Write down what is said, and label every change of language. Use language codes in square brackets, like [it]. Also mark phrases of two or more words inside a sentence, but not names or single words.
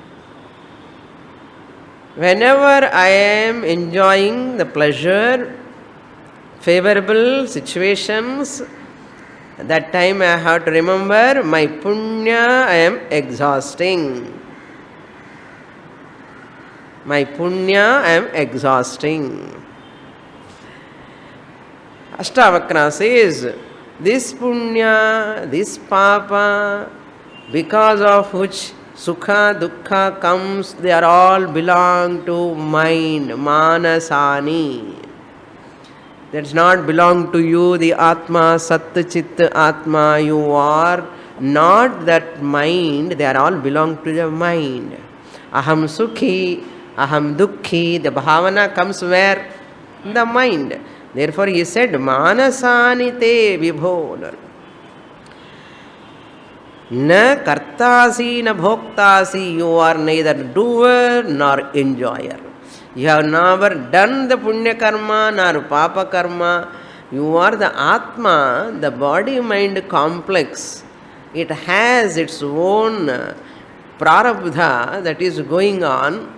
[en] Whenever I am enjoying the pleasure, favorable situations, that time I have to remember my punya I am exhausting. My punya I am exhausting. Ashtavakra says, this punya, this papa, because of which [sa] sukha, dukkha [en] comes, they are all belong to mind, manasani. That's not belong to you, the Atma, [sa] Sat, Chit, Atma. [en] You are not that mind, they are all belong to the mind. [sa] Aham sukhi, aham dukkhi, [en] the bhavana comes where? The mind. Therefore he said, [sa] manasani te vibho. Na kartasi na bhoktasi, [en] you are neither doer nor enjoyer. You have never done the [sa] punya karma [en] nor [sa] papa karma. [en] You are the Atma, the body-mind complex. It has its own prarabdha that is going on.